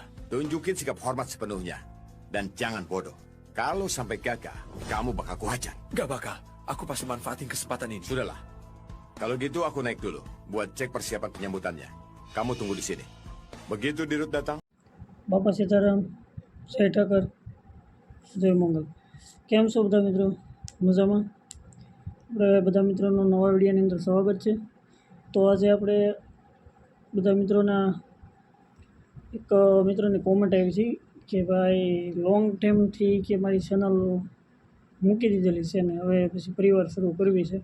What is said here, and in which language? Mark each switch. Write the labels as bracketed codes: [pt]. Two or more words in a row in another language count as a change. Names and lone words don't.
[id] Tunjukin sikap hormat sepenuhnya. Dan jangan bodoh. Kalau sampai gagal, kamu bakal kuhajar. Gak bakal. Aku pasti manfaatin kesempatan ini. Sudahlah. Kalau gitu aku naik dulu buat cek persiapan penyambutannya. Kamu tunggu di sini. Begitu Dirut datang. [gu] બાપા સીતારામ, જય ઠાકર, જય મંગલ. કેમ છો બધા મિત્રો? મજામાં? આપણે બધા મિત્રોનો નવા વિડીયોની અંદર સ્વાગત છે. તો આજે આપણે બધા મિત્રોના એક મિત્રોની કોમેન્ટ આવી છે કે ભાઈ [en] long timeથી [gu] કે મારી ચેનલ મૂકી દીધેલી છે ને હવે પછી પરિવાર શરૂ કરવી છે.